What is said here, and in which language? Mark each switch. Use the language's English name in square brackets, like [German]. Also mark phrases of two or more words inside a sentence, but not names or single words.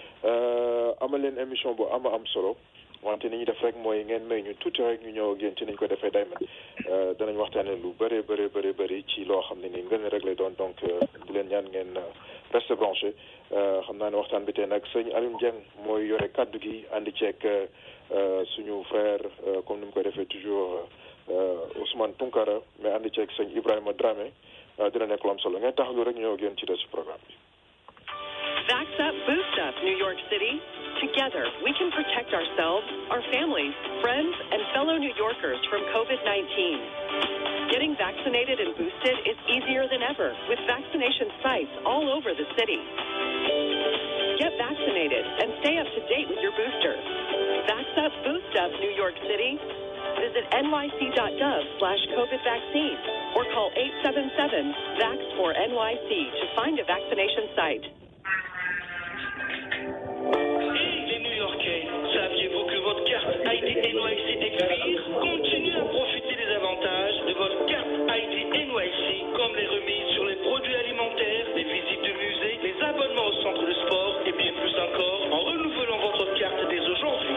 [Wolof] amal leen émission bu am solo wante ni ñu def rek mooy ngeen may ñu tuuti rek ñu ñëw ak yéen ci niñ ko defee dayman danañ waxtaane lu bëri ci loo xam ne ni ngeen rek lay doon donc di leen ñaan ngeen [French] reste branché [Wolof] xam naa ne waxtaan bi tey nag sëñ Alioune Dieng mooy yore kaddu gi àndi ceeg suñu [French] frère comme [Wolof] ni mu koy defee toujours Ousmane Tounkara mais àndi ceeg sëñ Ibrahima Dramé dina nekk lu am solo ngeen taxalu rek ñu ñëw ak yéen ci [French] des programme [Wolof] bi. [English] Vax Up, Boost Up, New York City. Together, we can protect ourselves, our families, friends, and fellow New Yorkers from COVID-19. Getting vaccinated and boosted is easier than ever with vaccination sites all over the city. Get vaccinated and stay up to date with your booster. Vax Up, Boost Up, New York City. Visit nyc.gov/COVID vaccine or call 877-VAX4NYC to find a vaccination site. [French] Saviez-vous que votre carte ID NYC expire? Continuez à profiter des avantages de votre carte ID NYC, comme les remises sur les produits alimentaires, les visites de musées, les abonnements au centre de sport et bien plus encore en renouvelant votre carte dès aujourd'hui.